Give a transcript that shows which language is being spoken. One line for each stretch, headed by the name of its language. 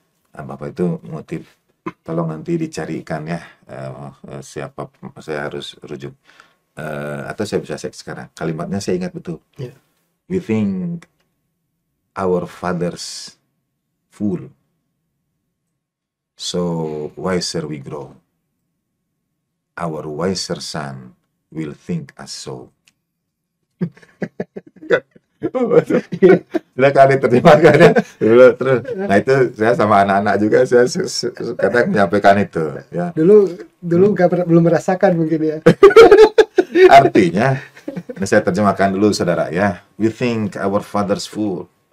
Indonesian: Nah, Bapak itu motif, tolong nanti dicarikan ya siapa saya harus rujuk, atau saya bisa cek sekarang. Kalimatnya saya ingat betul.
English: We think our fathers fool, so wiser we grow. Our wiser son will think us so.
Indonesian: Silakan diterjemahkan ya. Terus, nah itu saya sama anak-anak juga saya kadang menyampaikan itu. Ya. Dulu belum merasakan mungkin ya. Artinya, ini saya terjemahkan dulu saudara ya.
English: We think our fathers fool.